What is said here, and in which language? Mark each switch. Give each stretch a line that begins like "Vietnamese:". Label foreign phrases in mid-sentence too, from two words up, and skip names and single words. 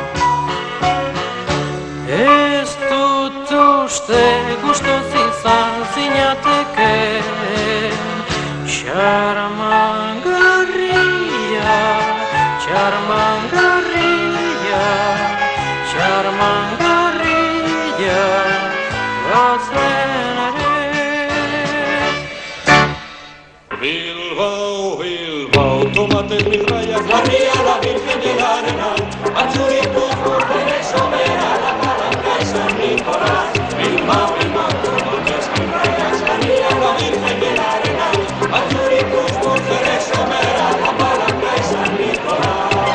Basque: Ez dut uste guztoz izan zinateke Xarmangarria, xarmangarria, xarmangarria bazen ere
Spanish: Bilbao, Bilbao, tomates mil rayas, la ría, la Virgen de la Arenal, Atxurikuz, Burgere, Somera, la Palanca y San Nicolás. Bilbao, Bilbao, tomates mil rayas, la ría, la Virgen de la Arenal, Atxurikuz, Burgere, Somera, la Palanca y San Nicolás.